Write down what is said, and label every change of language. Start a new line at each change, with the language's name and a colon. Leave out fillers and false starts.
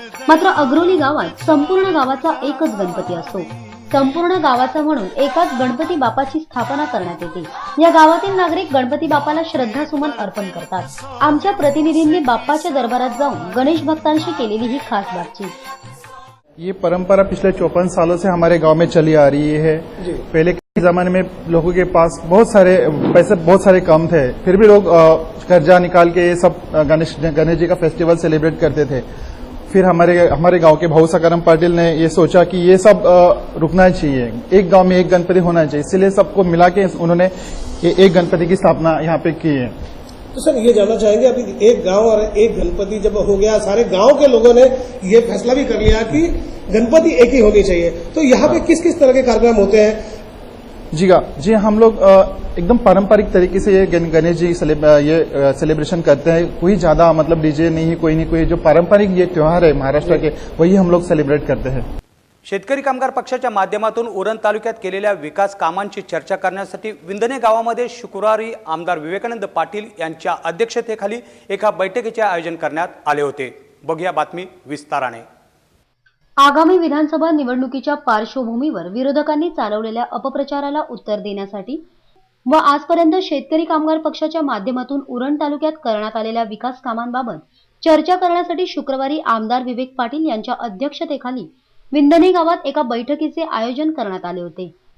Marathi: मात्र अग्रोली गावात संपूर्ण गावाचा एकच गणपती असतो. संपूर्ण गावाचा म्हणून एकाच गणपती बाप्पाची स्थापना करण्यात येते. या गावातील नागरिक गणपती बाप्पाला श्रद्धासुमन अर्पण करतात. आमच्या प्रतिनिधींनी बाप्पाच्या दरबारात जाऊन गणेश भक्तांशी केलेली ही खास बातचीत.
Hindi: ये परंपरा पिछले 54 सालों से हमारे गांव में चली आ रही है. पहले के जमाने में लोगों के पास बहुत सारे पैसे बहुत सारे कम थे, फिर भी लोग कर्जा निकाल के ये सब गणेश जी का फेस्टिवल सेलिब्रेट करते थे. फिर हमारे गांव के भाऊ सकाराम पाटिल ने ये सोचा कि ये सब रुकना चाहिए, एक गांव में एक गणपति होना चाहिए, इसलिए सबको मिला के उन्होंने एक गणपति की स्थापना यहाँ पे की है. तो सर ये जानना चाहेंगे, अभी एक गांव और एक गणपति जब हो गया, सारे गांव के लोगों ने ये फैसला भी कर लिया कि गणपति एक ही होनी चाहिए, तो यहाँ पे किस किस तरह के कार्यक्रम होते हैं? जी हम लोग एकदम पारंपरिक तरीके से ये गणेश जी ये सेलिब्रेशन करते हैं. कोई ज्यादा मतलब डीजे नहीं, कोई जो पारंपरिक ये त्योहार है महाराष्ट्र के, वही हम लोग सेलिब्रेट करते हैं.
Marathi: शेतकरी कामगार पक्षाच्या माध्यमातून उरण तालुक्यात केलेल्या विकास कामांची चर्चा करण्यासाठी विंधने गावामध्ये शुक्रवारी आमदार विवेकानंद पाटील यांच्या अध्यक्षतेखाली एका बैठकीचे आयोजन करण्यात आले होते. बघूया बातमी विस्ताराने. आगामी विधानसभा निवडणुकीच्या पार्श्वभूमीवर विरोधकांनी चालवलेल्या अपप्रचाराला उत्तर देण्यासाठी व आजपर्यंत शेतकरी कामगार पक्षाच्या माध्यमातून उरण तालुक्यात करण्यात आलेल्या विकास कामांबाबत चर्चा करण्यासाठी शुक्रवारी आमदार विवेक पाटील यांच्या अध्यक्षतेखाली विंधने गावात एका बैठकीचे आयोजन करण्यात आले होते.